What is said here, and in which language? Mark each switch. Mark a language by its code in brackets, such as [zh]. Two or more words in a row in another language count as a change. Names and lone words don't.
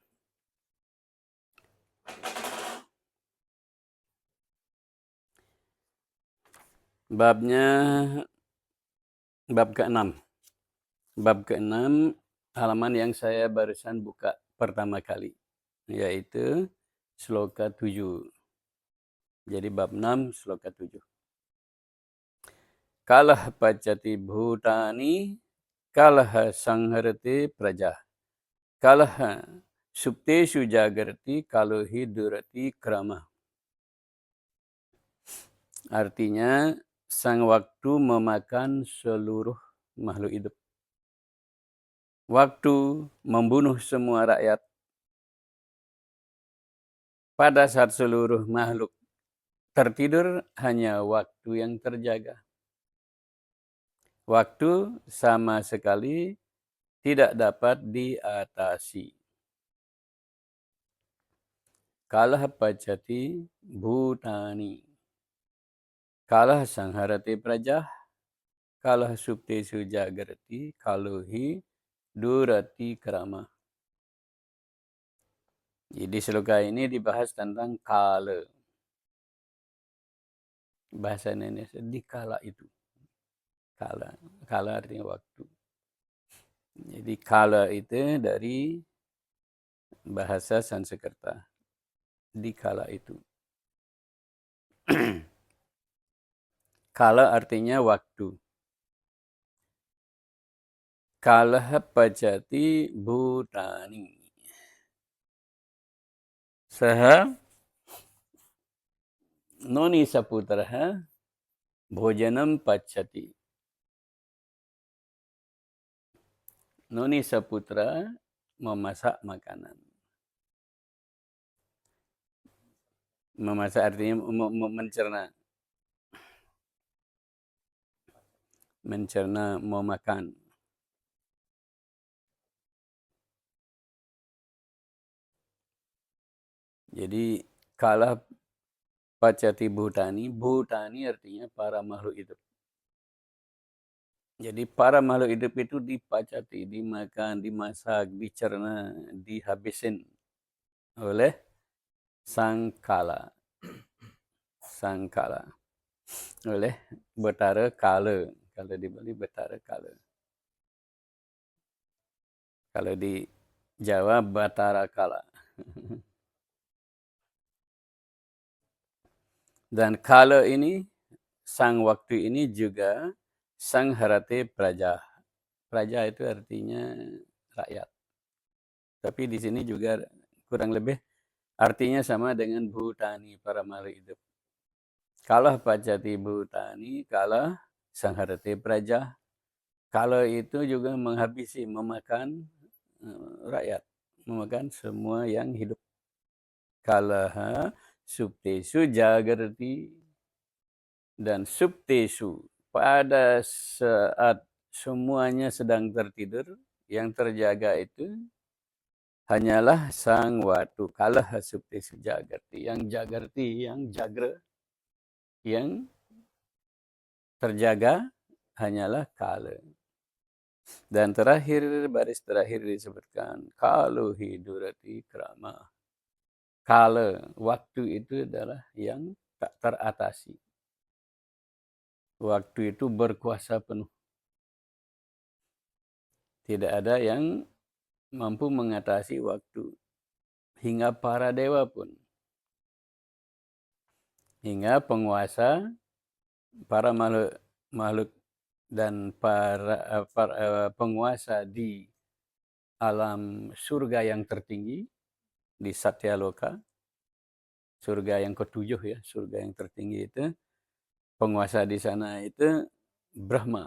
[id] Babnya bab ke-6. Bab ke-6 halaman yang saya barusan buka pertama kali, yaitu sloka 7. Jadi bab 6 sloka 7. [sa] Kalah pacati bhutani, kalah sangharati praja, kalah suptesu jagarti, kalohi durati krama. [id] Artinya, sang waktu memakan seluruh makhluk hidup. Waktu membunuh semua rakyat. Pada saat seluruh makhluk tertidur, hanya waktu yang terjaga. Waktu sama sekali tidak dapat diatasi. [sa] Kalah pacati bhutani. Kalah sangharati prajah. Kalah suptesu jagarti. Kalohi durati krama. [id] Jadi sloka ini dibahas tentang kala. Bahasa Indonesia di kala itu. Kala. Kala artinya waktu. Jadi kala itu dari bahasa Sanskerta. Di kala itu. Kala artinya waktu. [sa] Kalah pacati bhutani. Saha noni saputraha bhojanam pacati. [id] Noni saputra memasak makanan. Memasak artinya mencerna. Mencerna, mau makan. Jadi [sa] kalah pacati bhutani. [id] Bhutani artinya para makhluk hidup. Jadi para makhluk hidup itu dipacati, dimakan, dimasak, dicerna, dihabisin oleh sang kala. Sang kala. Oleh Betara Kala. Kalau di Bali Betara Kala. Kalau di Jawa Batara Kala. Dan kala ini, sang waktu ini juga [sa] sang harate praja. [id] Praja itu artinya rakyat. Tapi di sini juga kurang lebih artinya sama dengan bhutani, para makhluk hidup. [sa] Kalah pacati bhutani, kalah sang harate praja. [id] Kala itu juga menghabisi, memakan rakyat. Memakan semua yang hidup. [sa] Kalaha suptesu jagarti. [id] Dan suptesu. Pada saat semuanya sedang tertidur, yang terjaga itu hanyalah sang waktu. [sa] Kalah suptesu jagarti. [id] Yang jagarti, yang jagra, yang terjaga hanyalah kala. Dan terakhir, baris terakhir disebutkan [sa] kalohi durati krama. [id] Kala, waktu itu adalah yang tak teratasi. Waktu itu berkuasa penuh. Tidak ada yang mampu mengatasi waktu. Hingga para dewa pun. Hingga penguasa, para makhluk dan para penguasa di alam surga yang tertinggi, di Satyaloka, surga yang ketujuh ya, surga yang tertinggi itu, penguasa di sana itu Brahma.